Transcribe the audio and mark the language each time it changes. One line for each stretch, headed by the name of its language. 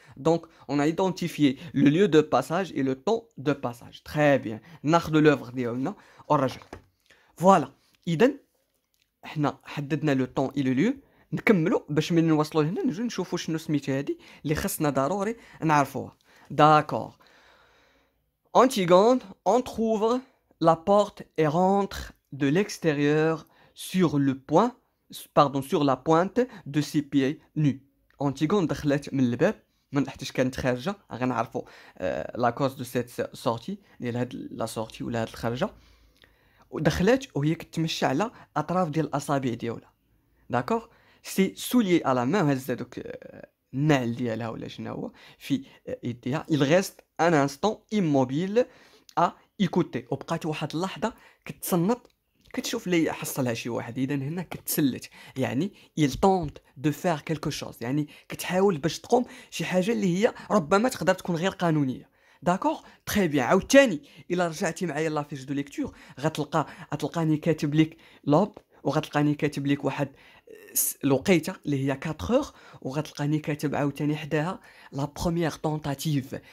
French: دونك اون ا ايدونتيفيي لو ليو دو باساج اي لو طون دو باساج.
Arabic: تري بيان، ناخذ لوفر ديالنا ونرجعو. فوالا. اذا حنا حددنا لو طون اي لو ليو. نكملوا باش من نوصلوا لهنا نجيو نشوفوا شنو سميتو هادي اللي خصنا ضروري نعرفوها.
French: داكور. Antigone, on trouve la porte et rentre de l'extérieur sur le point, pardon, sur la pointe de ses pieds nus.
Arabic: Antigone دخلت من الباب، من حيتاش كانت خارجه. غنعرفوا لا كوز دو سيت سورتي ديال هاد لا سورتي ولا هاد الخرجه. ودخلات وهي كتمشى على اطراف ديال الاصابع ديالها. داكوغ. سي سوليي على ما هز هذوك النعل ديالها ولا شنو هو في يديها.
French: il reste un instant immobile à écouter.
Arabic: وبقات واحد اللحظه كتصنت كتشوف لي حصلها شي واحد. اذا هنا كتسلت، يعني
French: il tente de faire quelque chose،
Arabic: يعني كتحاول باش تقوم شي حاجه اللي هي ربما تقدر تكون غير قانونيه. داكوغ. تري بيان. عاوتاني الا رجعتي معايا لافيش دو ليكتور غتلقاني كاتب لك لوب، وغتلقاني كاتب لك واحد الوقيته اللي هي 4 اور، وغتلقاني كاتب عاوتاني حداها لا بروميير طونطاتيف.